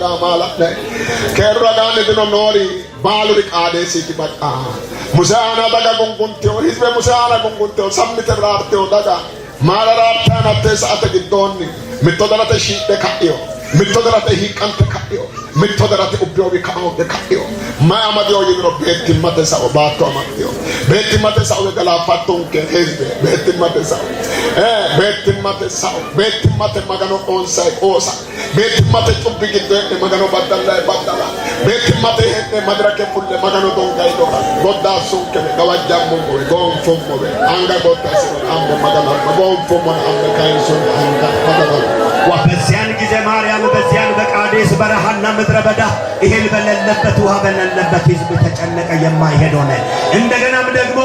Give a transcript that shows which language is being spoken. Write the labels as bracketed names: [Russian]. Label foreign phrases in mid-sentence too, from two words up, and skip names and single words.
[Hadiyya] ማላ ከራጋን ዲኖ ኖሪ ባሉሪ ቃዴስ ትበቃ ሙሳና ዳጋ ጎንጎንቴው ህዝበ ሙሳና ጎንጎንቴው ሰምተራርቴው ዳጋ ማላራርታና ተሳተ ግዶኒ ምቶደራተ ሺደ ካዮ ምቶደራተ ሂቀንተ ካዮ ምቶደራተ ኡቢዮ ቢካኦ ካዮ ማማዲዮ ይብሮ ቤትማተ ሳኦ ባቶ ማዲዮ ቤትማተ ሳኦ ገላፋቶን ከህዝብ ቤትማተ ሳኦ ቤትማተ ማጋኖ ኦንሳይ ኦሳ ቤትማተ ጩብ ግደ ማጋኖ ባዳላ ባዳላ ቤትማተ ሄደ መድረከ ፉለ ማጋኖ ዶንጋይ ዶራ ጎዳሱን ከገዋጃሞ ጎንፎሞ አንጋ ጎዳስ አምቦ ማጋኖ ጎንፎሞ አንጋ ካይሶን አንጋ ማጋኖ [Amharic] በዚያን ጊዜ ማርያም በዚያን በቃዴስ በረሃና ምድረ በዳ እህል በሌለበት ውሃ በሌለበት ህዝብ ተጨነቀ የማይሄድ ሆነ እንደገናም ደግሞ